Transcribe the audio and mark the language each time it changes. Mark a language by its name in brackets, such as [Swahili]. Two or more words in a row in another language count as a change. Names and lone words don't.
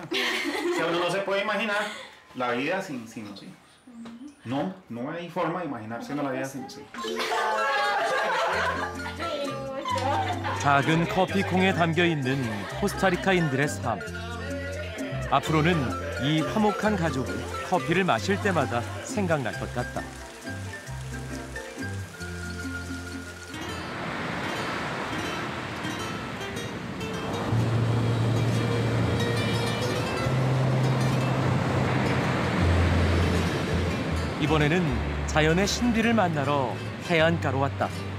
[Spanish] Si uno no se puede imaginar la vida sin sí. No hay forma de imaginarse la vida sin sí. [Korean] 작은 커피콩에 담겨있는 코스타리카인들의 삶. 앞으로는 이 화목한 가족이 커피를 마실 때마다 생각날 것 같다. 이번에는 자연의 신비를 만나러 해안가로 왔다.